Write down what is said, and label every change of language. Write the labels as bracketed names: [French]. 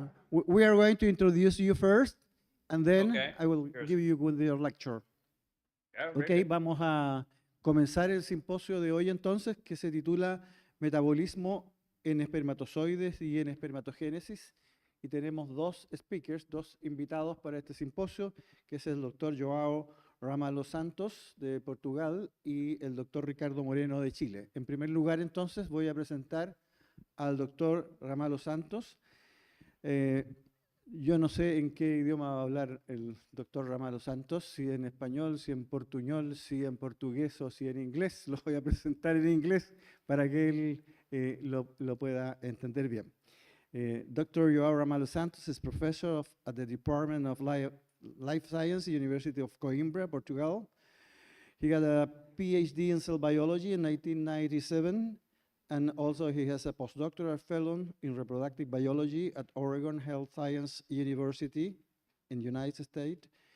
[English] We are going to introduce you first, and then I will Cheers. give you with your lecture. [Spanish] Okay, vamos a comenzar el simposio de hoy entonces, que se titula Metabolismo en espermatozoides y en espermatogénesis. Y tenemos dos invitados para este simposio, que es el doctor Joao Ramalho-Santos de Portugal y el doctor Ricardo Moreno de Chile. En primer lugar, entonces, voy a presentar al doctor Ramalho-Santos. Yo no sé en qué idioma va a hablar el doctor Ramalho-Santos, si en español, si en portuñol, si en portugués o si en inglés. Lo voy a presentar en inglés para que él lo pueda entender bien. [English] Dr. Joao Ramalho-Santos is professor at the Department of Life Science, University of Coimbra, Portugal. He got a PhD in cell biology in 1997, and also he has a postdoctoral fellow in reproductive biology at Oregon Health Science University in the United States.